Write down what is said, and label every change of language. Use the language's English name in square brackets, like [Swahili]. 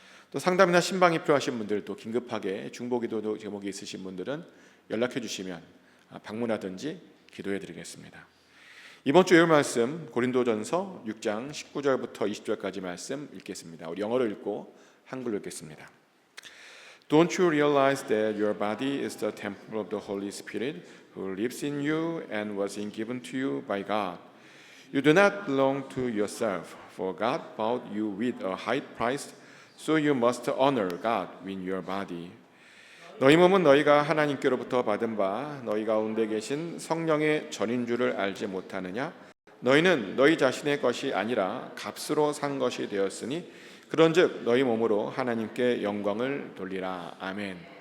[Korean] 또 상담이나 신방이 필요하신 분들, 또 긴급하게 중보기도 제목이 있으신 분들은 연락해 주시면 방문하든지 기도해 드리겠습니다. 이번 주 요일 말씀 고린도전서 6장 19절부터 20절까지 말씀 읽겠습니다. 우리 영어로 읽고 한글로 읽겠습니다. [English] Don't you realize that your body is the temple of the Holy Spirit who lives in you and was given to you by God? You do not belong to yourself, for God bought you with a high price, so you must honor God with your body. [Korean] 너희 몸은 너희가 하나님께로부터 받은 바 너희 가운데 계신 성령의 전인 줄을 알지 못하느냐? 너희는 너희 자신의 것이 아니라 값으로 산 것이 되었으니 그런즉 너희 몸으로 하나님께 영광을 돌리라. 아멘.